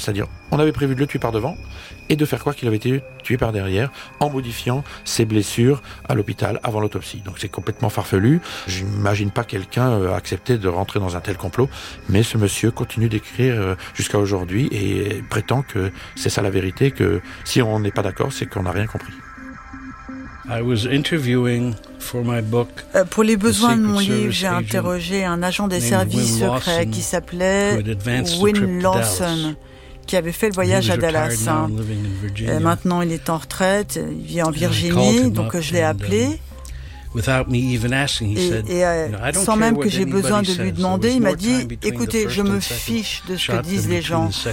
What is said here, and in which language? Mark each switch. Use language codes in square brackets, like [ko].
[fr] C'est-à-dire, on avait prévu de le tuer par devant et de faire croire qu'il avait été tué par derrière en modifiant ses blessures à l'hôpital avant l'autopsie. Donc, c'est complètement farfelu. J'imagine pas quelqu'un accepter de rentrer dans un tel complot. Mais ce monsieur continue d'écrire jusqu'à aujourd'hui et prétend que c'est ça la vérité, que si on n'est pas d'accord, c'est qu'on n'a rien compris. [en] I was interviewing for my book, [fr] pour les besoins de mon livre, j'ai interrogé un agent des services secrets qui s'appelait Win Lawson, qui avait fait le voyage à Dallas. Maintenant, il est en retraite, il vit en Virginie, donc je l'ai appelé. Sans même que j'ai besoin de lui demander, il m'a dit, écoutez, je me fiche de ce que disent les gens.